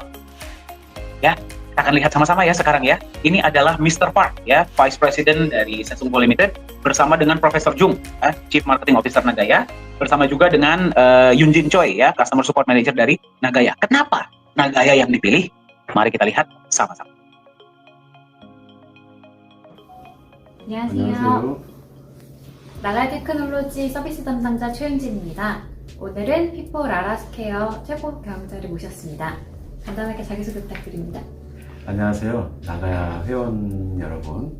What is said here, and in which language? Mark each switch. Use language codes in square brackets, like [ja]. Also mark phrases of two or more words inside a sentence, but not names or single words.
[id] Ya, kita akan lihat sama-sama ya sekarang ya. Ini adalah Mr. Park ya, [en] Vice President [id] dari Sesungguh Limited bersama dengan Profesor Jung, [en] Chief Marketing Officer [id] Nagaya, bersama juga dengan Yunjin Choi ya, [en] Customer Support Manager [id] dari Nagaya. Kenapa Nagaya yang dipilih? Mari kita lihat sama-sama. [ko] 안녕하세요. 나가야 테크놀로지 서비스 담당자 최윤진입니다. 오늘은 피포 라라스케어 최고 경영자를 모셨습니다. 간단하게 자기소개 부탁드립니다. 안녕하세요. 나가야 회원 여러분.